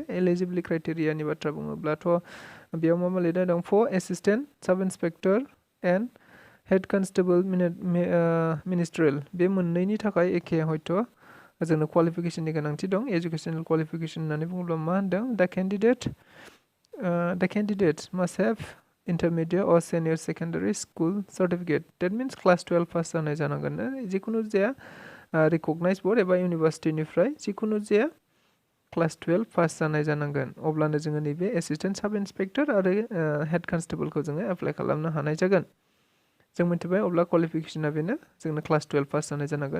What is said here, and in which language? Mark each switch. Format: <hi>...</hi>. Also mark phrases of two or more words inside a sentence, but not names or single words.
<en>eligibility criteria</en> <brx>बाथ्रा बुङोब्लाथ' बेयाव मा लिरनाय दं,</brx> <en>for assistant sub inspector and head constable ministerial,</en> <brx>बे मोननैनि थाखाय एखे हयथ' जोंनो</brx> <en>qualification</en> <brx>दं।</brx> <en>educational qualification</en> <brx>होननानै बुङोब्ला मा होनदों,</brx> <en>the candidate must have intermediate or senior secondary school certificate, that means class 12 pass</en> <brx>जानाय जानांगोन। जिखुनु जाया</brx> <en>recognised board</en> <brx>एबा इउनिभार्सिटिनिफ्राय जिखुनु जाया</brx> <en>class 12 pass</en> <brx>जानाय जानांगोन। अब्लानो जोङो नैबे</brx> <en>assistant sub inspector</en> <brx>आरो</brx> <en>head constable</en> <brx>जोङो एप्लाइ खालामनो हानाय जागोन। जों मिथिबाय अब्ला क्वालिफिकेसना बेनो, जोंनो</brx> <en>class 12 pass</en> <brx>जानाय जानांगोन।</brx>